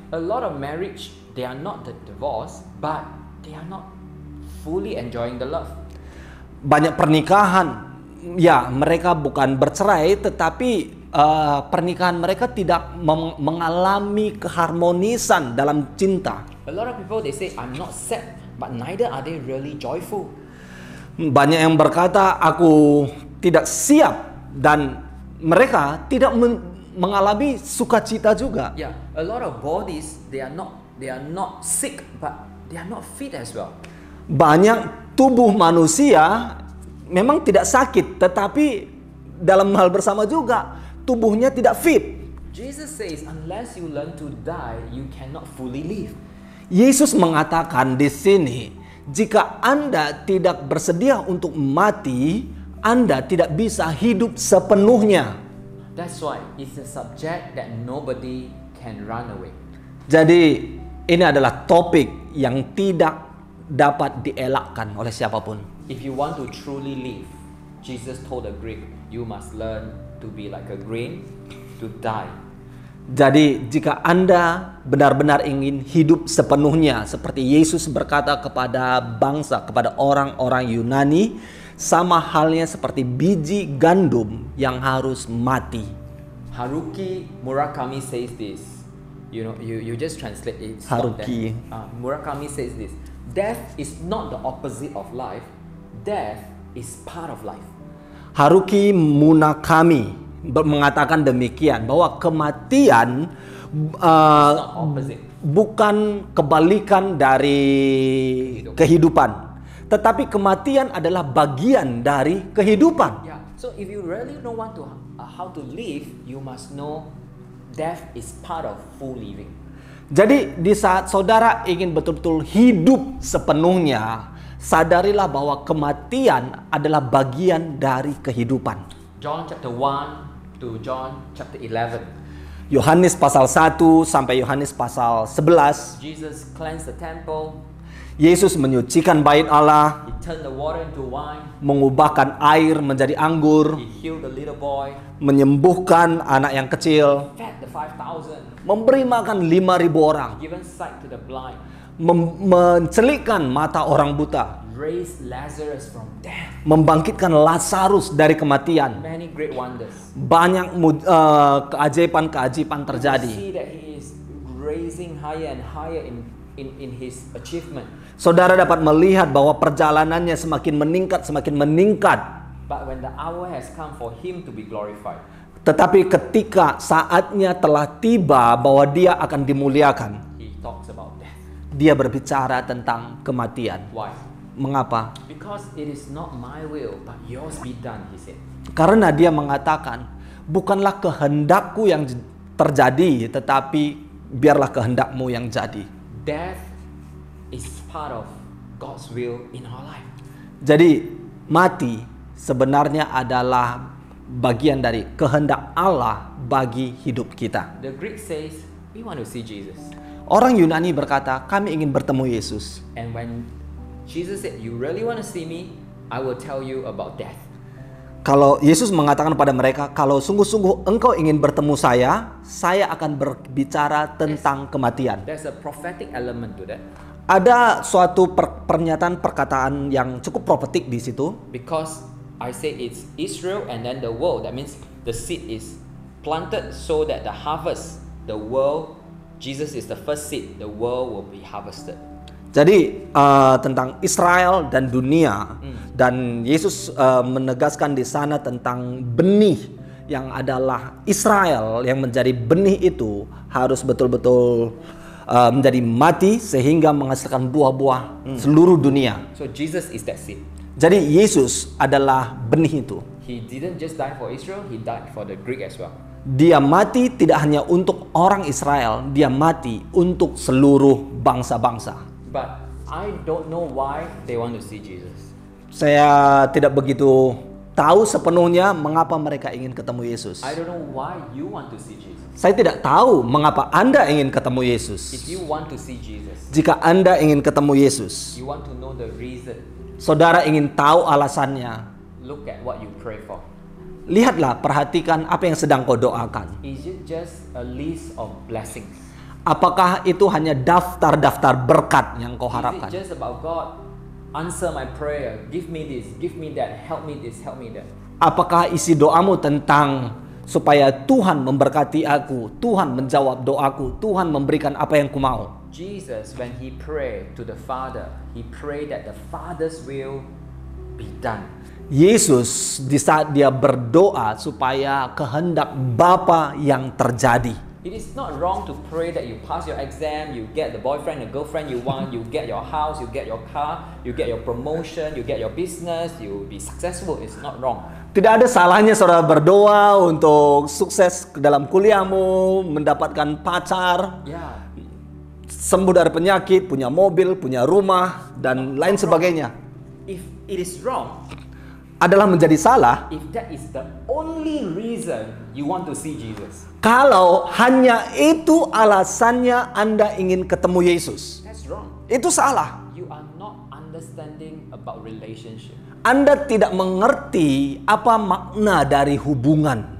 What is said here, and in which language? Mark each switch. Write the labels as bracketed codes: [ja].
[en] A lot of marriage, they are not the divorce, but they are not fully enjoying the love. [id] Banyak pernikahan, ya mereka bukan bercerai, tetapi pernikahan mereka tidak mengalami keharmonisan dalam cinta. [en] A lot of people, they say, I'm not sad, but neither are they really joyful. [id] Banyak yang berkata, aku tidak siap, dan mereka tidak mengalami sukacita juga. [en] Yeah, a lot of bodies, they are not sick, but they are not fit as well. [id] Banyak tubuh manusia memang tidak sakit, tetapi dalam hal bersama juga tubuhnya tidak fit. [en] Jesus says, unless you learn to die, you cannot fully live. [id] Yesus mengatakan di sini, jika Anda tidak bersedia untuk mati, Anda tidak bisa hidup sepenuhnya. [en] That's why it's a subject that nobody can run away. [id] Jadi ini adalah topik yang tidak dapat dielakkan oleh siapapun. [en] If you want to truly live, Jesus told the Greek, you must learn to be like a grain, to die. [id] Jadi jika Anda benar-benar ingin hidup sepenuhnya, seperti Yesus berkata kepada bangsa, kepada orang-orang Yunani, sama halnya seperti biji gandum yang harus mati. [en] Haruki Murakami says this. You know, you just translate it. stop Haruki. there. Murakami says this. Death is not the opposite of life. Death is part of life. [id] Haruki Murakami mengatakan demikian, bahwa kematian [en] It's not opposite. [id] bukan kebalikan dari kehidupan, tetapi kematian adalah bagian dari kehidupan. [en] Yeah. So if you really know want to how to live, you must know death is part of full living. [id] Jadi di saat saudara ingin betul-betul hidup sepenuhnya, sadarilah bahwa kematian adalah bagian dari kehidupan. [en] John chapter 1 to John chapter 11. [id] Yohanes pasal 1 sampai Yohanes pasal 11, [en] Jesus cleansed the temple. [id] Yesus menyucikan bait Allah, [en] He turned the water into wine. [id] mengubahkan air menjadi anggur, [en] He healed the little boy. [id] menyembuhkan anak yang kecil, [en] Fed the 5,000. [id] memberi makan 5.000 orang, [en] Given sight to the blind. [id] mencelikkan mata orang buta, [en] Raised Lazarus from death. [id] membangkitkan Lazarus dari kematian. [en] Many great wonders. [id] Banyak keajaiban-keajaiban [en] You [id] terjadi. [en] see that He is raising higher and higher in His achievement. [id] Saudara dapat melihat bahwa perjalanannya semakin meningkat. [en] But when the hour has come for Him to be glorified, [id] Tetapi ketika saatnya telah tiba bahwa dia akan dimuliakan, [en] He talks about death. [id] dia berbicara tentang kematian. [en] Why? [id] Mengapa? [en] Because it is not my will, but yours be done, He said. [id] Karena dia mengatakan, bukanlah kehendakku yang terjadi, tetapi biarlah kehendakmu yang jadi. [en] Death is part of God's will in our life. [id] Jadi mati sebenarnya adalah bagian dari kehendak Allah bagi hidup kita. [en] The Greek says, we want to see Jesus. [id] Orang Yunani berkata, kami ingin bertemu Yesus. [en] And when Jesus said, you really want to see me, I will tell you about death. [id] Kalau Yesus mengatakan pada mereka, kalau sungguh-sungguh engkau ingin bertemu saya akan berbicara tentang kematian. [en] There's a prophetic element to that. [id] Ada suatu pernyataan perkataan yang cukup profetik di situ. [en] Because I say it's Israel and then the world. That means the seed is planted so that the harvest, the world, Jesus is the first seed, the world will be harvested. [id] Jadi tentang Israel dan dunia, dan Yesus menegaskan di sana tentang benih yang adalah Israel, yang menjadi benih itu harus betul-betul menjadi mati sehingga menghasilkan buah-buah seluruh dunia. [en] So Jesus is that seed. [id] Jadi Yesus adalah benih itu. [en] He didn't just die for Israel, he died for the Greek as well. [id] Dia mati tidak hanya untuk orang Israel, dia mati untuk seluruh bangsa-bangsa. [en] But I don't know why they want to see Jesus. [id] Saya tidak begitu tahu sepenuhnya mengapa mereka ingin ketemu Yesus. [en] I don't know why you want to see Jesus. [id] Saya tidak tahu mengapa Anda ingin ketemu Yesus. [en] If you want to see Jesus, [id] Jika Anda ingin ketemu Yesus, [en] you want to know the reason, [id] saudara ingin tahu alasannya, [en] look at what you pray for. [id] lihatlah, perhatikan apa yang sedang kau doakan. [en] Is it just a list of blessings? [id] Apakah itu hanya daftar-daftar berkat yang kau [en] Is it [id] harapkan? [en] just about God, answer my prayer, give me this, give me that, help me this, help me that? [id] Apakah isi doamu tentang supaya Tuhan memberkati aku, Tuhan menjawab doaku, Tuhan memberikan apa yang ku mau? [en] Jesus, when he prayed to the Father, he prayed that the Father's will be done. [id] Yesus di saat dia berdoa supaya kehendak Bapa yang terjadi. [en] It is not wrong to pray that you pass your exam, you get the boyfriend, the girlfriend you want, you get your house, you get your car, you get your promotion, you get your business, you be successful. It's not wrong. [id] Tidak ada salahnya saudara berdoa untuk sukses dalam kuliahmu, mendapatkan pacar, [en] Yeah. [id] sembuh dari penyakit, punya mobil, punya rumah, dan lain sebagainya. [en] If it is wrong, [id] Adalah menjadi salah [en] if that is the only reason you want to see Jesus, [id] kalau hanya itu alasannya Anda ingin ketemu Yesus. [en] that's wrong. [id] Itu salah. [en] You are not understanding about relationship. [id] Anda tidak mengerti apa makna dari hubungan.